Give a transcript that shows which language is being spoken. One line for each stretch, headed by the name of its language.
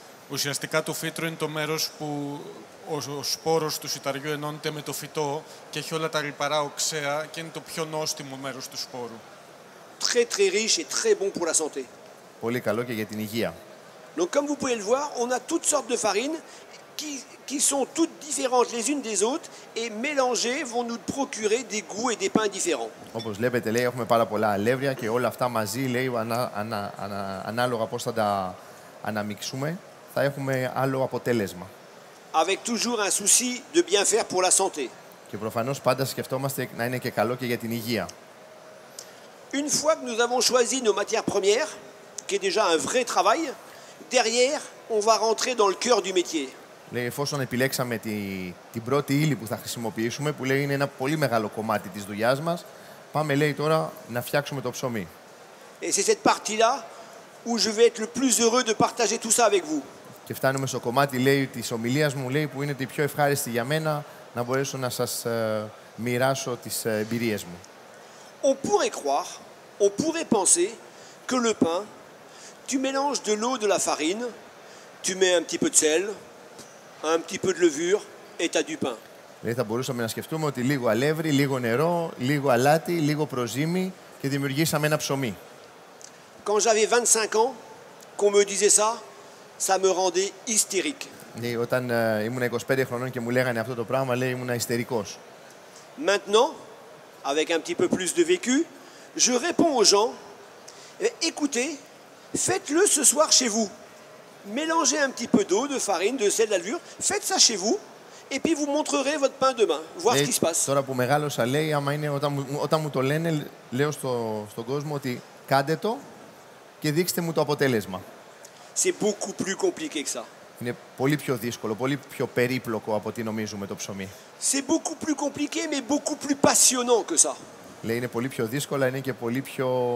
Greek: Ουσιαστικά το φύτρο είναι το μέρος που ο σπόρος του σιταριού ενώνεται με το φυτό και έχει όλα τα λιπαρά οξέα και είναι το πιο νόστιμο μέρος του σπόρου.
French: Très très riche et très bon pour la santé.
Greek: Πολύ καλό και για την υγεία.
French: Donc comme vous pouvez le voir, on a toutes sortes de farines qui sont toutes différentes les unes des autres et mélangées vont nous procurer des goûts et des pains différents.
Greek: Όπως βλέπετε, λέει, έχουμε πάρα πολλά αλεύρια και όλα αυτά μαζί, λέει, ανάλογα πώς θα τα αναμίξουμε, θα έχουμε άλλο αποτέλεσμα.
French: Avec toujours un souci de bien faire pour la santé.
Greek: Και προφανώς πάντα σκεφτόμαστε να είναι και καλό και για την υγεία.
French: Une fois que nous avons choisi nos matières premières, qui est déjà un vrai travail, derrière, on va rentrer dans le cœur du métier.
Greek: Λέει, εφόσον επιλέξαμε την πρώτη ύλη που θα χρησιμοποιήσουμε, που λέει είναι ένα πολύ μεγάλο κομμάτι της δουλειάς μας, πάμε, λέει, τώρα να φτιάξουμε το ψωμί.
French: Et c'est cette partie-là où je vais être le plus heureux de partager tout ça avec vous.
Greek: Και φτάνουμε στο κομμάτι, λέει, της ομιλίας μου, λέει, που είναι η πιο ευχάριστη για μένα, να μπορέσω να σας μοιράσω τις εμπειρίες μου.
French: On pourrait croire, on pourrait penser que le pain, tu mélanges de l'eau, de la farine, tu mets un petit peu de sel, un petit peu de levure et tu as du pain.
Greek: Δηλαδή θα μπορούσαμε να σκεφτούμε ότι λίγο αλεύρι, λίγο νερό, λίγο αλάτι, λίγο προζύμι και δημιουργήσαμε ένα ψωμί.
French: Quand j'avais 25 ans, qu'on me disait ça, ça me rendait hystérique.
Greek: Λέει, όταν ήμουν 25 χρονών και μου λέγανε αυτό το πράγμα, λέει, ήμουν ιστερικός.
French: Maintenant, avec un petit peu plus de vécu, je réponds aux gens, écoutez, faites-le ce soir chez vous. Mélangez un petit peu d'eau, de farine, de sel, d'alvure, faites ça chez vous, et puis vous montrerez votre pain demain, voir ce qui se passe.
Greek: Τώρα που μεγάλωσα, λέει, όταν μου το λένε, λέω στον κόσμο ότι κάντε το και δείξτε μου το αποτέλεσμα.
French: C'est beaucoup plus compliqué que ça.
Greek: Είναι πολύ πιο δύσκολο, πολύ πιο περίπλοκο από ό,τι νομίζουμε το ψωμί.
French: C'est beaucoup plus compliqué, mais beaucoup plus passionnant que ça.
Greek: Λέει, είναι πολύ πιο δύσκολο, είναι και πολύ πιο...